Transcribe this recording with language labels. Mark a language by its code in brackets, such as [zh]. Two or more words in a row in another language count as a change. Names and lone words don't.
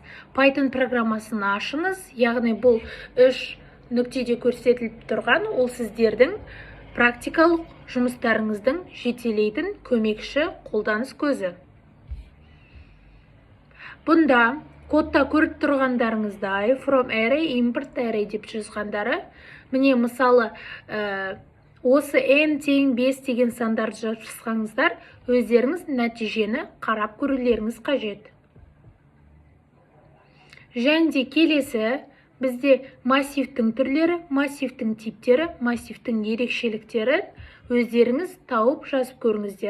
[kk] Python программасын ашыңыз, яғни бұл 3 нүктеде көрсетіліп тұрған, ол сіздердің практикалық жұмыстарыңыздың жетелейтін көмекші қолданыс көзі. Бұнда кодта көріп тұрғандарыңыздай [en] from array, import array [kk] деп жазғандары, міне мысалы осы n тең 5 деген сандарды жазсаңыздар, өздеріңіз нәтижені қарап көрулеріңіз қажет. Және де келесі бізде массивтің түрлері, массивтің типтері, массивтің ерекшеліктері өздеріңіз тауып жазып көріңіздер.